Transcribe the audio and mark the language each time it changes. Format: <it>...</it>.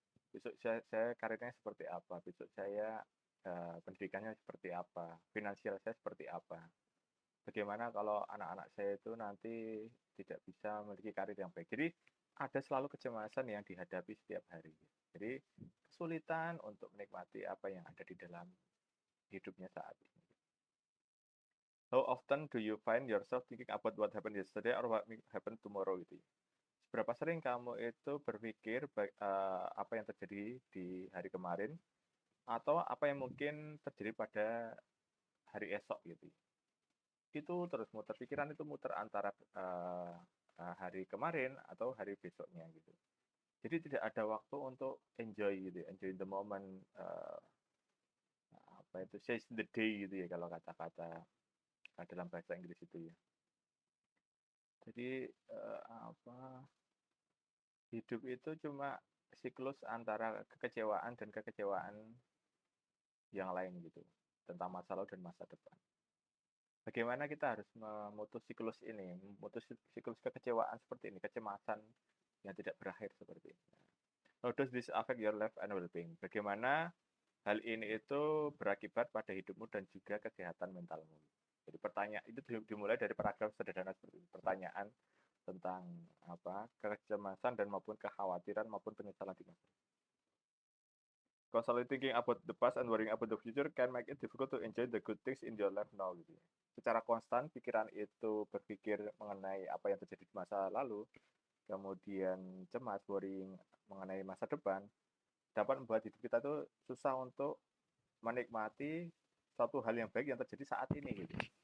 <id>Besok saya karirnya seperti apa, besok saya pendidikannya seperti apa, finansial saya seperti apa. Bagaimana kalau anak-anak saya itu nanti tidak bisa memiliki karir yang baik. Jadi ada selalu kecemasan yang dihadapi setiap hari. Jadi kesulitan untuk menikmati apa yang ada di dalam hidupnya saat ini.</id> <en>How often do you find yourself thinking about what happened yesterday or what will happen tomorrow</en> <id>gitu ya? Seberapa sering kamu itu berpikir apa yang terjadi di hari kemarin atau apa yang mungkin terjadi pada hari esok gitu ya? Itu terus muter pikiran itu muter antara hari kemarin atau hari besoknya gitu. Jadi tidak ada waktu untuk enjoy gitu,</id> <en>enjoy the moment,</en> <id>apa itu</id> <en>seize the day</en> <id>gitu ya kalau kata-kata dalam bahasa Inggris itu ya. Jadi apa hidup itu cuma siklus antara kekecewaan dan kekecewaan yang lain gitu tentang masa lalu dan masa depan. Bagaimana kita harus memutus siklus ini, memutus siklus kekecewaan seperti ini, kecemasan yang tidak berakhir seperti ini.</id> <en>How does this affect your life and well-being?</en> <id>Bagaimana hal ini itu berakibat pada hidupmu dan juga kesehatan mentalmu. Jadi pertanyaan itu dimulai dari paragraf sederhana seperti itu. Pertanyaan tentang apa kecemasan dan maupun kekhawatiran maupun penyesalan di masa.</id> <en>Constantly thinking about the past and worrying about the future can make it difficult to enjoy the good things in your life now</en> <id>gitu. Secara konstan pikiran itu berpikir mengenai apa yang terjadi di masa lalu, kemudian cemas, worrying mengenai masa depan, dapat membuat hidup kita tuh susah untuk menikmati suatu hal yang baik yang terjadi saat ini gitu.</id>